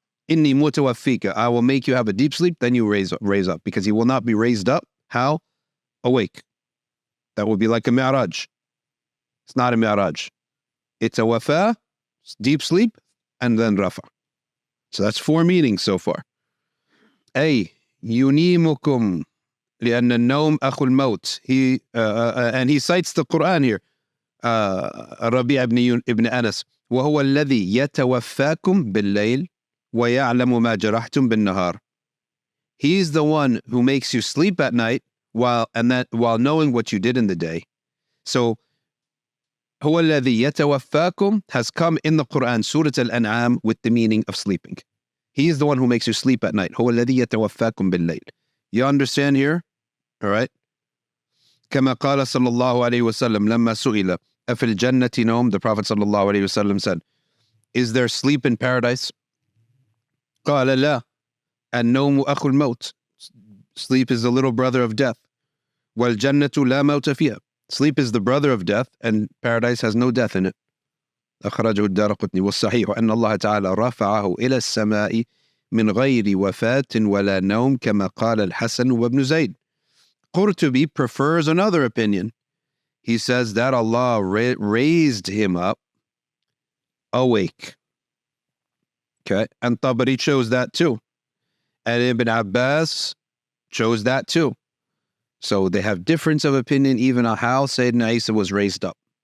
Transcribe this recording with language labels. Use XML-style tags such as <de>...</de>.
<ar>Inni mutawaffika.</ar> <en>I will make you have a deep sleep, then you raise up, because you will not be raised up. How? Awake. That would be like a mi'raj. It's not a mi'raj. It's a wafa, deep sleep, and then rafa. So that's 4 meanings so far.</en> <ar>A, yunimukum لأن النوم أخو الموت.</ar> <en>And he cites the Quran here. Rabi' ibn Anas.</en> <ar>وهو الذي يتوفاكم بالليل ويعلم ما جرحتم بالنهار.</ar> <en>He's the one who makes you sleep at night while knowing what you did in the day. So</en> <ar>هو الذي يتوفاكم</ar> <en>has come in the Quran, Surah Al-An'am, with the meaning of sleeping. He is the one who makes you sleep at night.</en> <ar>هو الذي يتوفاكم بالليل.</ar> <en>You understand here? All right.</en> <ar>كما قال صلى الله عليه وسلم لما سئل أفي الجنة نوم.</ar> <en>The Prophet</en> <ar>صلى الله عليه وسلم</ar> <en>said, is there sleep in paradise?</en> <ar>قال لا. النوم أخو الموت.</ar> <en>Sleep is the little brother of death.</en> <ar>والجنة لا موت فيها.</ar> <en>Sleep is the brother of death, and paradise has no death in it.</en> <ar>أخرجه الدارقطني. والصحيح أن الله تعالى رفعه إلى السماء من غير وفاة ولا نوم كما قال الحسن وابن زيد.</ar> <en>Qurtubi prefers another opinion. He says that Allah raised him up awake. Okay, and Tabari chose that too. And Ibn Abbas chose that too. So they have difference of opinion even on how Sayyidina Isa was raised up.</en>